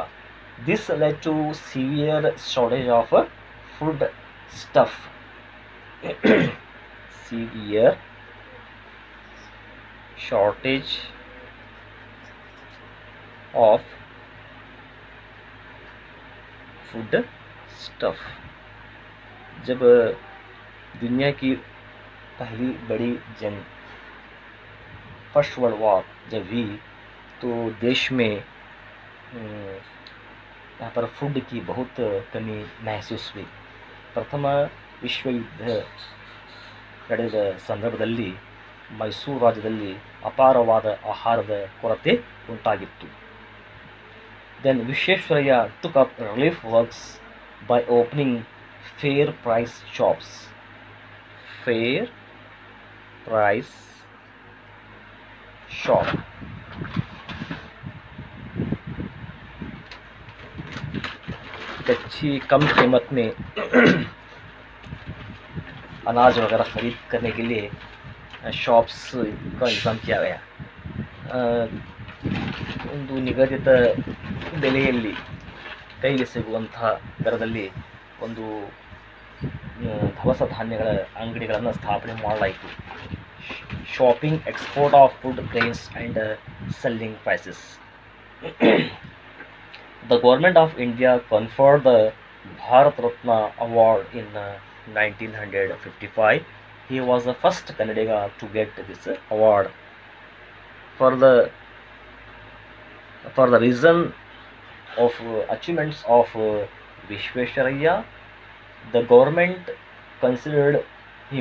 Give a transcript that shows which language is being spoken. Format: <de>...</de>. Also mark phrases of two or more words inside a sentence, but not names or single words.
<en>This led to severe shortage of food stuff. Severe shortage of food stuff.</en> <hi>जब दुनिया की पहली बड़ी जंग</hi> <en>First World War</en> <hi>जब हुई तो देश में यहाँ पर फूड की बहुत कमी महसूस हुई. प्रथम विश्व युद्ध</hi> <kn>ನಡೆದ ಸಂದರ್ಭದಲ್ಲಿ ಮೈಸೂರು ರಾಜ್ಯದಲ್ಲಿ ಅಪಾರವಾದ ಆಹಾರದ ಕೊರತೆ ಉಂಟಾಗಿತ್ತು.</kn> <en>Then Vishwesvaraya took up relief works by opening fair price shops. Fair price shop.</en> <hi>अच्छी कम कीमत में अनाज वगैरह ख़रीद करने के लिए शॉप्स इंतज़ाम किया गया.</hi> <kn>ಒಂದು ನಿಗದಿತ ಬೆಲೆಯಲ್ಲಿ ಕೈಗೆ ಸಿಗುವಂತಹ ದರದಲ್ಲಿ ಒಂದು ದವಸ ಧಾನ್ಯಗಳ ಅಂಗಡಿಗಳನ್ನು ಸ್ಥಾಪನೆ ಮಾಡಲಾಯಿತು.</kn> <en>Shopping, export of food grains and selling prices. The Government of India conferred the Bharat Ratna Award in 1955. He was the first Kannadiga to get this award. For the reason of achievements of Vishwesvaraya, the government considered him.</en>